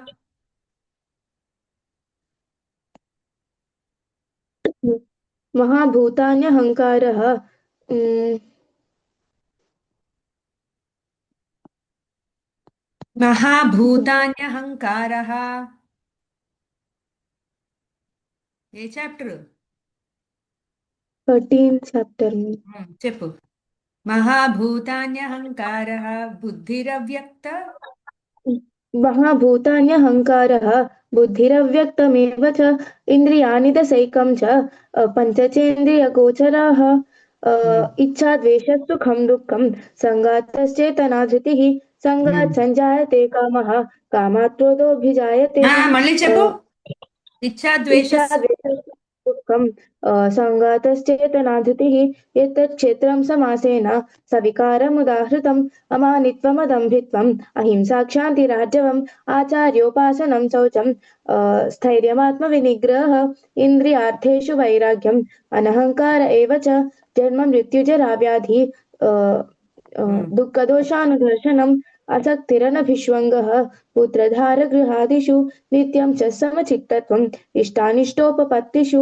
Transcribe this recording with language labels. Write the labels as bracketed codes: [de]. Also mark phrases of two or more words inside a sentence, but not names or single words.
[sa] महाभूतान्यहङ्कारः महाभूतान्यहङ्कारः. [te] ఏ చాప్టర్? [en] 13th chapter [te] చెప్పు. [sa] महाभूतान्यहङ्कारः बुद्धिरव्यक्त. महाभूतान्यहङ्कारः बुद्धिरव्यक्तमेव च इन्द्रियाणि दशैकं च पञ्चचेन्द्रियगोचराः इच्छा द्वेषः सुखं दुःखं सङ्गातश्चेतना धृतिः सङ्गात् सञ्जायते कामः कामात् क्रोधोऽभिजायते [te] మళ్ళీ अ, చెప్పు. ఇచ్చా [sa] इच्छा द्वेषस्सु. द्वेषः दुःखं सङ्गातश्चेतना धृतिः एतत् क्षेत्रं समासेन सविकारमुदाहृतम् अमानित्वमदम्भित्वम् अहिंसा क्षान्तिरार्जवम् आचार्योपासनं शौचं स्थैर्यमात्मविनिग्रहः इन्द्रियार्थेषु वैराग्यम् अनहङ्कार एव च जन्म मृत्युजरा व्याधि दुःखदोषानुदर्शनम् असक्तिरनभिष्वङ्गः पुत्रधारगृहादिषु नित्यं च समचित्तत्वम् इष्टानिष्टोपपत्तिषु